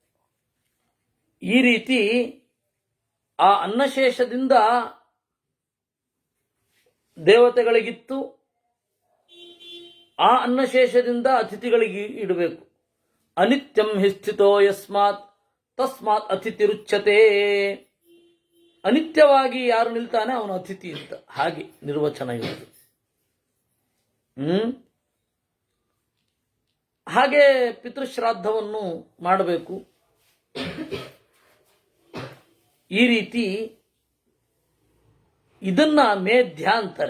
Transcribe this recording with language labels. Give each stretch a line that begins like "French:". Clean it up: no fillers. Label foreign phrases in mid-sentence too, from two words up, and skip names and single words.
Kannada: ಈ ರೀತಿ ಆ ಅನ್ನಶೇಷದಿಂದ ದೇವತೆಗಳಿಗಿತ್ತು, ಆ ಅನ್ನಶೇಷದಿಂದ ಅತಿಥಿಗಳಿಗೆ ಇಡಬೇಕು.
Sanskrit: ಅನಿತ್ಯಂ ಹಿ ಸ್ಥಿತೋ ಯಸ್ಮಾತ್ ತಸ್ಮಾತ್ ಅತಿಥಿರುಚ್ಯತೆ.
Kannada: ಅನಿತ್ಯವಾಗಿ ಯಾರು ನಿಲ್ತಾನೆ ಅವನು ಅತಿಥಿ ಅಂತ, ಹಾಗೆ ನಿರ್ವಚನ ಇರುವುದು. ಹಾಗೆ ಪಿತೃಶ್ರಾದ್ದವನ್ನು ಮಾಡಬೇಕು. ಈ ರೀತಿ ಇದನ್ನ ಮೇಧ್ಯ ಅಂತಾರೆ.